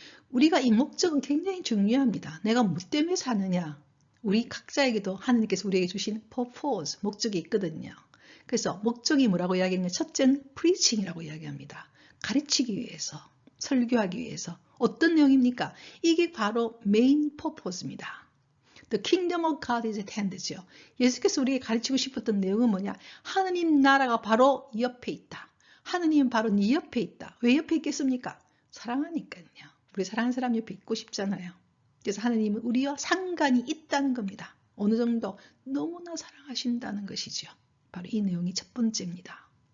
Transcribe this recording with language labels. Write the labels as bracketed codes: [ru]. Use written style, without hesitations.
[ko] 우리가 이 목적은 굉장히 중요합니다. 내가 뭐 때문에 사느냐. 우리 각자에게도 하나님께서 우리에게 주신 purpose, 목적이 있거든요. 그래서 목적이 뭐라고 이야기하냐. 첫째는 preaching이라고 이야기합니다. 가르치기 위해서, 설교하기 위해서. 어떤 내용입니까? 이게 바로 main purpose입니다. [en] The kingdom of God is at hand죠. [ko] 예수께서 우리에게 가르치고 싶었던 내용은 뭐냐. 하느님 나라가 바로 옆에 있다. 하느님은 바로 네 옆에 있다. 왜 옆에 있겠습니까? 사랑하니까요. 우리 사랑하는 사람 옆에 있고 싶잖아요. 그래서 하느님은 우리와 상관이 있다는 겁니다. 어느 정도 너무나 사랑하신다는 것이죠. 바로 이 내용이 첫 번째입니다.